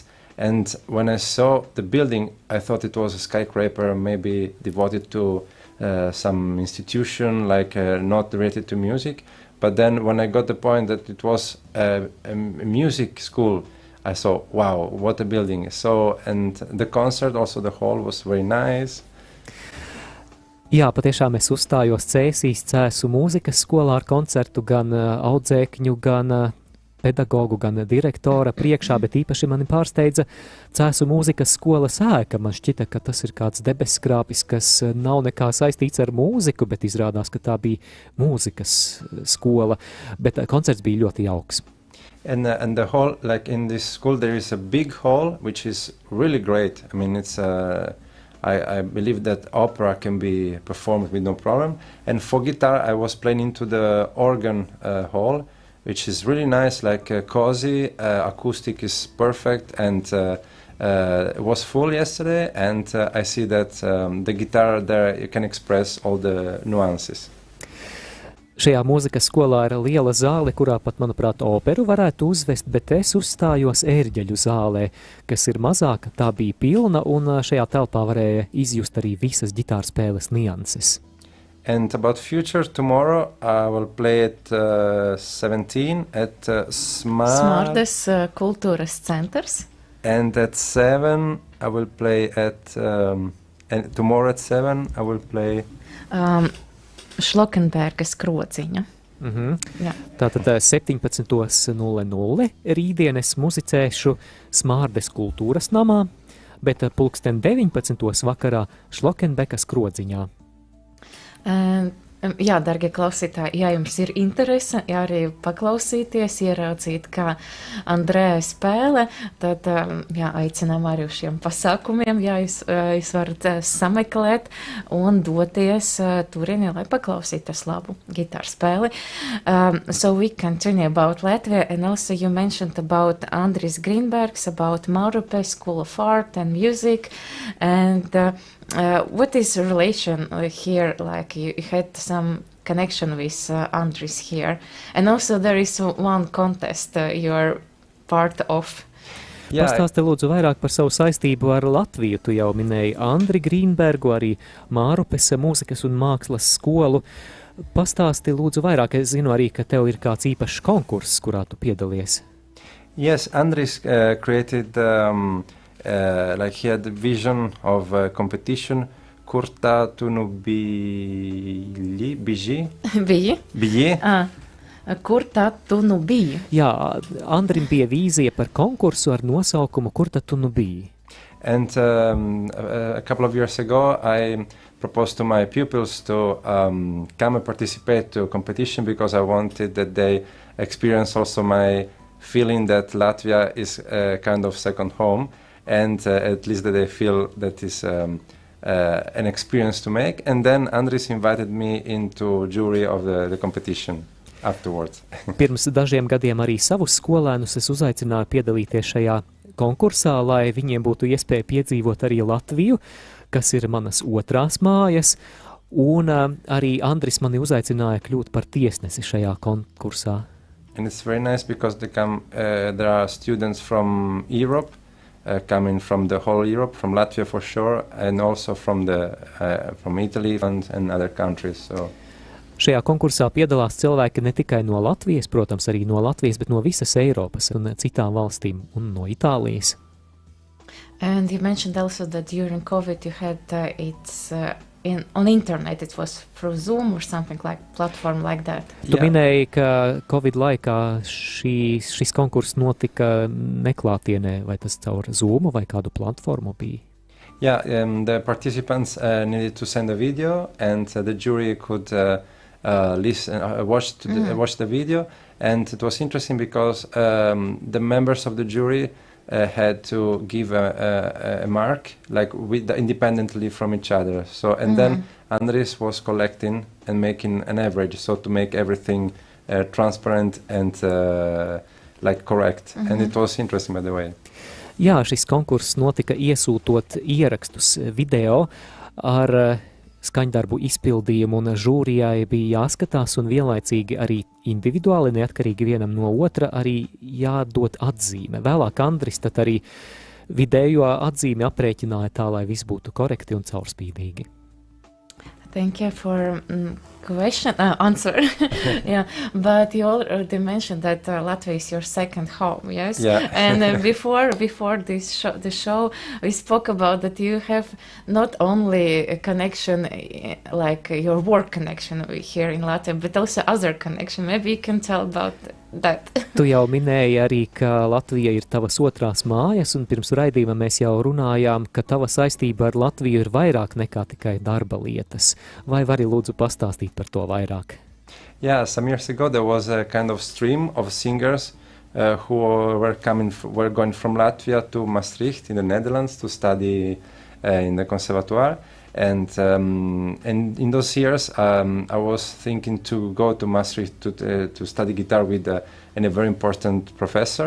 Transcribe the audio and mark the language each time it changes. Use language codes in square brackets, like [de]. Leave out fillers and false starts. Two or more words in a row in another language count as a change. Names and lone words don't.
[en] And when I saw the building, I thought it was a skyscraper, maybe devoted to some institution, not related to music. But then when I got the point that it was a music school, I saw, wow, what a building. So, and the concert, also the hall was very nice. [lv] Jā, patiešām es uzstājos Cēsīs Cēsu mūzikas skolā ar koncertu gan audzēkņu, gan pedagogu, gan direktora priekšā, bet īpaši mani pārsteidza Cēsu mūzikas skolas ēka. Man šķita, ka tas ir kāds debesskrāpis, kas nav nekā saistīts ar mūziku, bet izrādās, ka tā bija mūzikas skola. Bet koncerts bija ļoti jauks. [en] And the hall, like in this school, there is a big hall, which is really great. I mean, it's I believe that opera can be performed with no problem. And for guitar, I was playing into the organ hall, which is really nice, like cozy. Acoustic is perfect, and it was full yesterday. And I see that the guitar there, you can express all the nuances. [lv] Šajā mūzikas skolā ir liela zāle, kurā pat, manuprāt, operu varētu uzvest, bet es uzstājos ērģeļu zālē, kas ir mazāka, tā bija pilna, un šajā telpā varēja izjust arī visas ģitārspēles nianses. [en] And about future, tomorrow I will play at 17 at Smārdes kultūras centrs. And at 7 I will play at, and tomorrow at 7 I will play... Šlokenbergas krodziņa. [lv] Jā. Tātad 17:00 rītdien es muzicēšu Smārdes kultūras namā, bet 19:00 vakarā Šlokenbekas krodziņā. Jā, dargie klausītāji, ja jums ir interese, ja arī paklausīties, ieraudzīt, kā Andrea spēlē, tad jā, aicinām arī uz šiem pasākumiem, ja jūs varat sameklēt un doties turieni, lai paklausīties labu gitāru spēli. [en] So we continue about Latvia, and also you mentioned about Andris Grīnbergs, about Maurupe School of Art and Music, and what is the relation here? Like you had some connection with Andris here, and also there is one contest you're part of. [lv] Pastāsti lūdzu vairāk par savu saistību ar Latviju. Tu jau minēji Andri Grīnbergu, arī Mārupes mūzikas un mākslas skolu. Pastāsti lūdzu vairāk. Es zinu arī, ka tev ir kāds īpašs konkurss, kurā tu piedalies. [en] Yes, Andris created... like he had the vision of a competition, Kurta tunu biji? [lv] Kur tad tu nu biji? Jā, Andrim bija vīzija par konkursu ar nosaukumu Kur tad tu nu biji? [en] And a couple of years ago I proposed to my pupils to come and participate to a competition because I wanted that they experience also my feeling that Latvia is a kind of second home. And at least that they feel that is an experience to make. And then Andris invited me into jury of the competition afterwards. [lv] Pirms dažiem gadiem arī savus skolēnus es uzaicināju piedalīties šajā konkursā, lai viņiem būtu iespēja piedzīvot arī Latviju, kas ir manas otrās mājas. Un arī Andris mani uzaicināja kļūt par tiesnesi šajā konkursā. [en] And it's very nice because there are students from Europe, coming from the whole Europe, from Latvia for sure, and also from Italy and other countries. So. [lv] Šajā konkursā piedalās cilvēki ne tikai no Latvijas, protams, arī no Latvijas, bet no visas Eiropas un citām valstīm un no Itālijas. [en] And you mentioned also that during COVID you had on internet, it was through Zoom or something like platform like that. [lv] Tu minēji, ka Covid laikā šis konkurss notika neklātienē, vai tas caur Zoomu vai kādu platformu bija? [en] Yeah, the participants needed to send a video, and the jury could watch the video, and it was interesting because the members of the jury had to give a mark, like independently from each other. So, and then Andris was collecting and making an average, so to make everything transparent and like correct. And it was interesting, by the way. [lv] Jā, šis konkurss notika iesūtot ierakstus video ar skaņdarbu izpildījumu, un žūrijai bija jāskatās un vienlaicīgi arī individuāli, neatkarīgi vienam no otra, arī jādod atzīme. Vēlāk Andris tad arī vidējo atzīmi aprēķināja tā, lai viss būtu korekti un caurspīdīgi. [en] Thank you for answer. Yeah, but you already mentioned that Latvia is your second home, yes? Yeah. And before the show, we spoke about that you have not only a connection, like your work connection here in Latvia, but also other connection. Maybe you can tell about that. [lv] Tu jau minēji arī, ka Latvija ir tavas otrās mājas, un pirms raidījuma mēs jau runājām, ka tava saistība ar Latviju ir vairāk nekā tikai darba lietas. Vai vari lūdzu pastāstīt par to vairāk? [en] Yeah, some years ago there was a kind of stream of singers who were going from Latvia to Maastricht in the Netherlands to study in the conservatoire. And in those years, I was thinking to go to Maastricht to study guitar with a very important professor.